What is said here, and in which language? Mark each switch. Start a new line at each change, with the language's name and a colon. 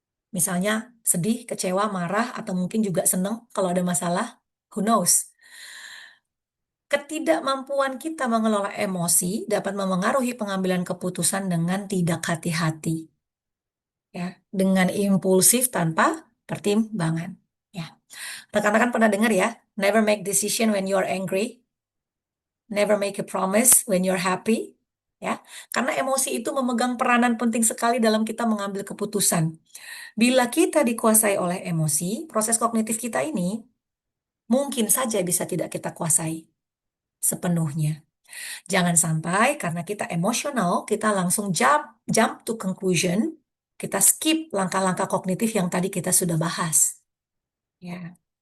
Indonesian: Misalnya sedih, kecewa, marah, atau mungkin juga senang kalau ada masalah.
English: Who knows?
Indonesian: Ketidakmampuan kita mengelola emosi dapat memengaruhi pengambilan keputusan dengan tidak hati-hati, ya, dengan impulsif tanpa pertimbangan. Ya, rekan-rekan pernah dengar ya,
English: never make decision when you're angry, never make a promise when you're happy.
Indonesian: Ya, karena emosi itu memegang peranan penting sekali dalam kita mengambil keputusan. Bila kita dikuasai oleh emosi, proses kognitif kita ini mungkin saja bisa tidak kita kuasai sepenuhnya. Jangan sampai karena kita emosional, kita langsung
English: jump to conclusion,
Indonesian: kita skip langkah-langkah kognitif yang tadi kita sudah bahas. Ya.